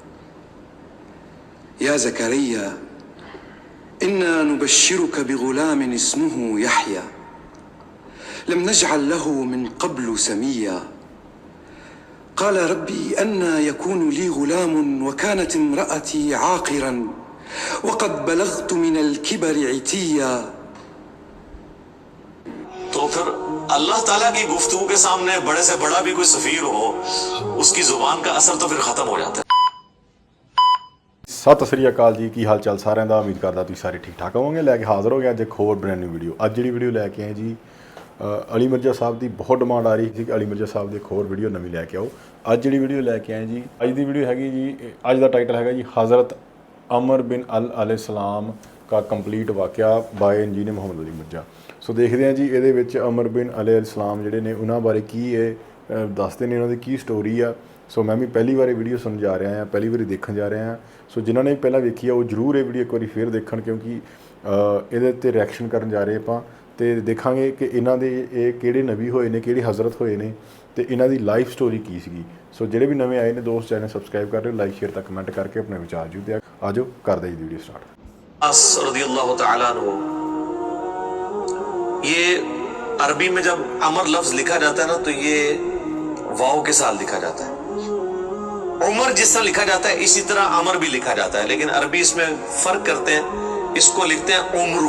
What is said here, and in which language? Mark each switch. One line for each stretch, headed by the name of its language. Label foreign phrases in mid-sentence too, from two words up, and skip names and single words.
Arabic: يا زكريا إنا نبشرك بغلام اسمه يحيى لم نجعل له من قبل سميا قال ربي أنى يكون لي غلام وكانت امرأتي عاقرا وقد بلغت من الكبر عتيا.
Urdu: تو پھر اللہ تعالیٰ کی گفتگو کے سامنے بڑے سے بڑا بھی کوئی سفیر ہو، اس کی زبان کا اثر تو پھر ختم ہو جاتا ہے۔
Punjabi: ਸਤਿ ਸ੍ਰੀ ਅਕਾਲ ਜੀ, ਕੀ ਹਾਲ ਚਾਲ ਸਾਰਿਆਂ ਦਾ। ਉਮੀਦ ਕਰਦਾ ਤੁਸੀਂ ਸਾਰੇ ਠੀਕ ਠਾਕ ਹੋਵੋਗੇ। ਲੈ ਕੇ ਹਾਜ਼ਰ ਹੋ ਗਿਆ ਅੱਜ ਇੱਕ ਹੋਰ
English: brand new video.
Punjabi: ਅੱਜ ਜਿਹੜੀ ਵੀਡੀਓ ਲੈ ਕੇ ਆਏ ਜੀ, ਅਲੀ ਮਿਰਜ਼ਾ ਸਾਹਿਬ ਦੀ ਬਹੁਤ ਡਿਮਾਂਡ ਆ ਰਹੀ ਸੀ ਕਿ ਅਲੀ ਮਿਰਜ਼ਾ ਸਾਹਿਬ ਦੀ ਇੱਕ ਹੋਰ ਵੀਡੀਓ ਨਵੀਂ ਲੈ ਕੇ ਆਓ। ਅੱਜ ਜਿਹੜੀ ਵੀਡੀਓ ਲੈ ਕੇ ਆਏ ਜੀ, ਅੱਜ ਦੀ ਵੀਡੀਓ ਹੈਗੀ ਜੀ, ਅੱਜ ਦਾ ਟਾਈਟਲ ਹੈਗਾ ਜੀ ਹਜ਼ਰਤ ਅਮਰ ਬਿਨ
Urdu: علیہ السلام کا
Punjabi: ਕੰਪਲੀਟ ਵਾਕਿਆ
English: by engineer
Punjabi: ਮੁਹੰਮਦ ਅਲੀ ਮਿਰਜ਼ਾ। ਸੋ ਦੇਖਦੇ ਹਾਂ ਜੀ ਇਹਦੇ ਵਿੱਚ ਅਮਰ ਬਿਨ अलैहिस्सलाम ਜਿਹੜੇ ਨੇ ਉਹਨਾਂ ਬਾਰੇ ਕੀ ਇਹ ਦੱਸਦੇ ਨੇ, ਉਹਨਾਂ ਦੀ ਕੀ ਸਟੋਰੀ ਆ। ਸੋ ਮੈਂ ਵੀ ਪਹਿਲੀ ਵਾਰ ਇਹ ਵੀਡੀਓ ਸੁਣਨ ਜਾ ਰਿਹਾ ਹਾਂ, ਪਹਿਲੀ ਵਾਰੀ ਦੇਖਣ ਜਾ ਰਿਹਾ ਹਾਂ। ਸੋ ਜਿਨ੍ਹਾਂ ਨੇ ਪਹਿਲਾਂ ਵੇਖੀ ਆ ਉਹ ਜ਼ਰੂਰ ਇਹ ਵੀਡੀਓ ਇੱਕ ਵਾਰੀ ਫੇਰ ਦੇਖਣ, ਕਿਉਂਕਿ ਇਹਦੇ ਉੱਤੇ ਰਿਐਕਸ਼ਨ ਕਰਨ ਜਾ ਰਹੇ ਆਪਾਂ ਅਤੇ ਦੇਖਾਂਗੇ ਕਿ ਇਹਨਾਂ ਦੇ ਇਹ ਕਿਹੜੇ ਨਬੀ ਹੋਏ ਨੇ, ਕਿਹੜੇ ਹਜ਼ਰਤ ਹੋਏ ਨੇ ਅਤੇ ਇਹਨਾਂ ਦੀ
English: life story
Punjabi: ਕੀ ਸੀਗੀ। ਸੋ ਜਿਹੜੇ ਵੀ ਨਵੇਂ ਆਏ ਨੇ ਦੋਸਤ,
English: channel subscribe
Punjabi: ਕਰ ਰਹੇ ਹੋ,
English: like share
Punjabi: ਤਾਂ ਕਮੈਂਟ ਕਰਕੇ ਆਪਣੇ ਵਿਚਾਰ ਜੂ ਤੇ ਆ ਜਾਓ ਕਰਦੇ ਜੀ
English: video start.
Urdu: رضی اللہ تعالیٰ عنہ، یہ عربی میں جب عمر لفظ لکھا جاتا ہے نا تو یہ واو کے ساتھ لکھا جاتا ہے۔ عمر جس طرح لکھا جاتا ہے اسی طرح عمر بھی لکھا جاتا ہے، لیکن عربی اس میں فرق کرتے ہیں، اس کو لکھتے ہیں عمرو۔